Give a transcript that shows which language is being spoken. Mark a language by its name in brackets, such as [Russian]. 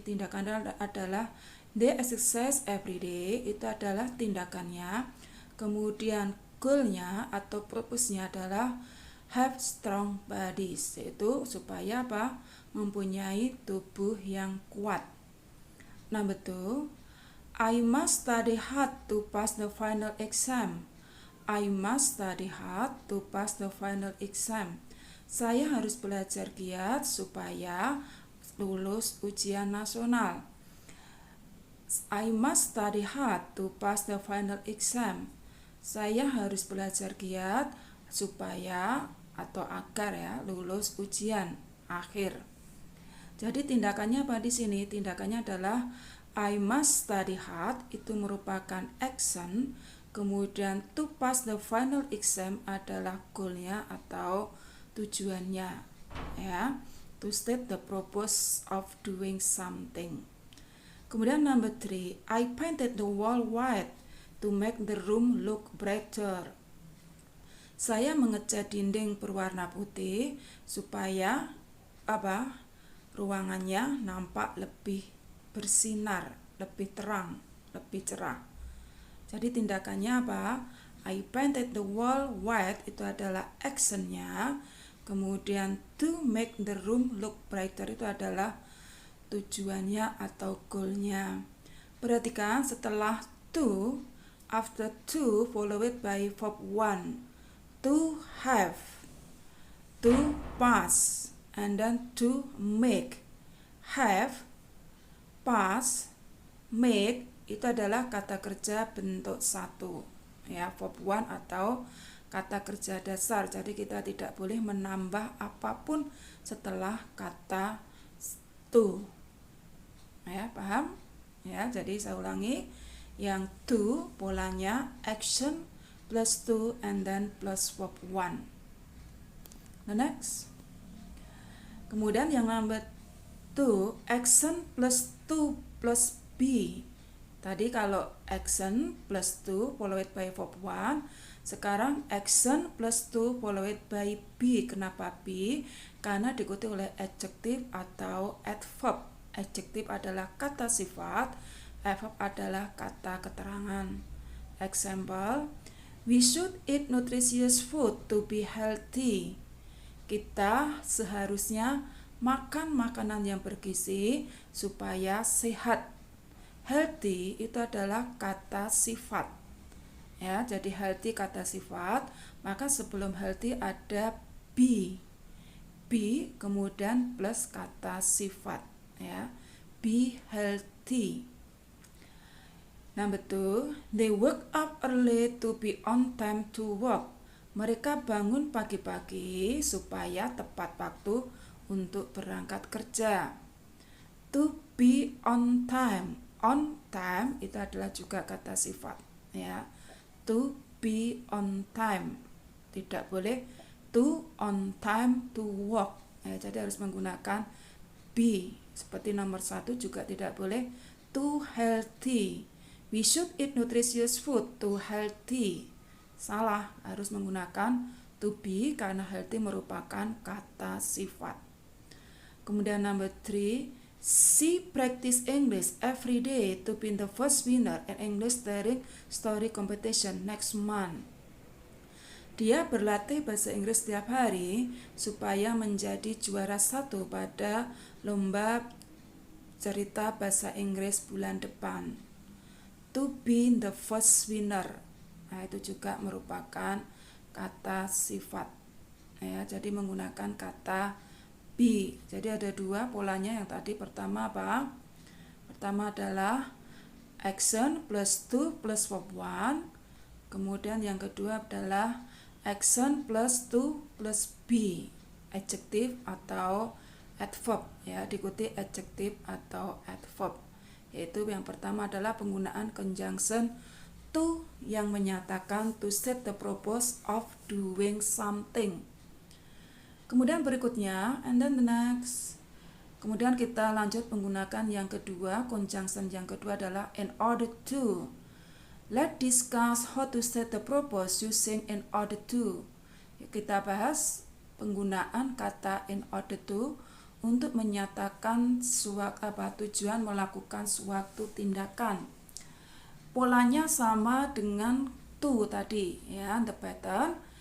[Indonesian] Tindakannya adalah [English] they exercise every day, [Indonesian] itu adalah tindakannya. Kemudian goal-nya atau purpose-nya adalah [English] have strong bodies, [Indonesian] yaitu supaya apa? Mempunyai tubuh yang kuat. [English] Number 2, I must study hard to pass the final exam. I must study hard to pass the final exam. [Indonesian] Saya harus belajar giat supaya lulus ujian nasional. [English] I must study hard to pass the final exam. [Indonesian] Saya harus belajar giat supaya atau agar ya lulus ujian akhir. Jadi tindakannya apa di sini? Tindakannya adalah [English] I must study hard, [Indonesian] itu merupakan action. Kemudian [English] to pass the final exam [Indonesian] adalah goal-nya atau tujuannya, ya. [English] To state the purpose of doing something. Kemudian number 3, I painted the wall white to make the room look brighter. [Indonesian] Saya mengecat dinding berwarna putih supaya apa? Ruangannya nampak lebih bersinar, lebih terang, lebih cerah. Jadi tindakannya apa? [English] I painted the wall white, [Indonesian] itu adalah actionnya. Kemudian [English] to make the room look brighter [Indonesian] itu adalah tujuannya atau goalnya. Perhatikan setelah [English] to, after to followed by verb one, to have, to pass, and then to make. [Indonesian] Have, pass, make itu adalah kata kerja bentuk satu, ya, verb one atau kata kerja dasar. Jadi kita tidak boleh menambah apapun setelah kata to. Ya, paham? Ya, jadi saya ulangi, yang to polanya action plus to [English] and then plus verb one. The next. [Indonesian] Kemudian yang number 2, action plus to plus be. Tadi kalau action plus to followed by verb one, sekarang action plus to followed by be. Kenapa be? Karena diikuti oleh adjective atau adverb. Adjective adalah kata sifat, adverb adalah kata keterangan. [English] Example, we should eat nutritious food to be healthy. [Indonesian] Kita seharusnya makan makanan yang bergizi supaya sehat. Healthy itu adalah kata sifat. Ya, jadi healthy kata sifat, maka sebelum healthy ada be. Be kemudian plus kata sifat, ya. [English] Be healthy. Number 2, they woke up early to be on time to work. [Indonesian] Mereka bangun pagi-pagi supaya tepat waktu untuk berangkat kerja. [English] To be on time. [Indonesian] On time itu adalah juga kata sifat, ya. [English] To be on time. [Indonesian] Tidak boleh [English] to on time to work. [Indonesian] Ya, jadi harus menggunakan be. Seperti nomor 1 juga tidak boleh to healthy. [English] We should eat nutritious food to healthy. [Indonesian] Salah, harus menggunakan to be karena healthy merupakan kata sifat. [English] Kemudian number 3, she practice English every day to be the first winner in English Daring Story Competition next month. [Indonesian] Dia berlatih bahasa Inggris setiap hari supaya menjadi juara 1 pada lomba cerita bahasa Inggris bulan depan. [English] To be the first winner. [Indonesian] Nah, itu juga merupakan kata sifat. Ya, jadi menggunakan kata be. Jadi ada 2 polanya. Yang tadi pertama apa? Pertama adalah action plus to plus verb one. Kemudian yang kedua adalah action plus to plus be. Adjective atau adverb, ya, diikuti adjective atau adverb. Yaitu yang pertama adalah penggunaan conjunction to yang menyatakan [English] to set the purpose of doing something. [Indonesian] Kemudian berikutnya, [English] and then the next. [Indonesian] Kemudian kita lanjut menggunakan yang kedua, conjunction yang kedua adalah in order to. [English] Let's discuss how to set the purpose using in order to. [Indonesian] Kita bahas penggunaan kata in order to untuk menyatakan tujuan melakukan suatu tindakan. Polanya sama dengan to tadi, ya, [English] the pattern.